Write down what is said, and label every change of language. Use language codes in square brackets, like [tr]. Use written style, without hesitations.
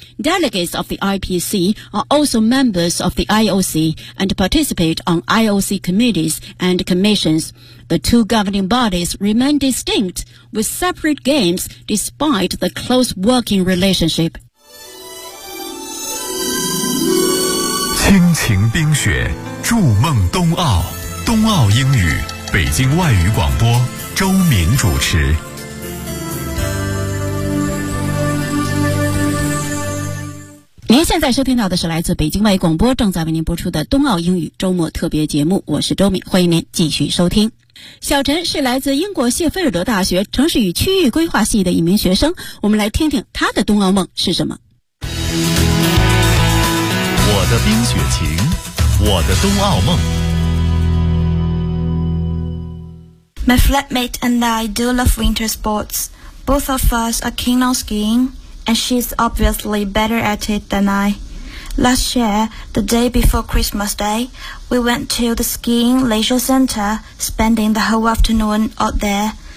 [en] Delegates of the IPC are also members of the IOC and participate on IOC committees and commissions. The two governing bodies remain distinct with separate games despite the close working relationship. [zh] 倾情冰雪，筑梦冬奥，冬奥英语，北京外语广播，周敏主持。您现在收听到的是来自北京外语广播正在为您播出的冬奥英语周末特别节目，我是周敏，欢迎您继续收听。小陈是来自英国谢菲尔德大学城市与区域规划系的一名学生，我们来听听他的冬奥梦是什么。我的冰雪情，我的冬奥梦。 [en] My flatmate and I do love winter sports. Both of us are keen on skiing, and she's obviously better at it than I. Last year, the day before Christmas Day, we went to the skiing leisure center, spending the whole afternoon out there.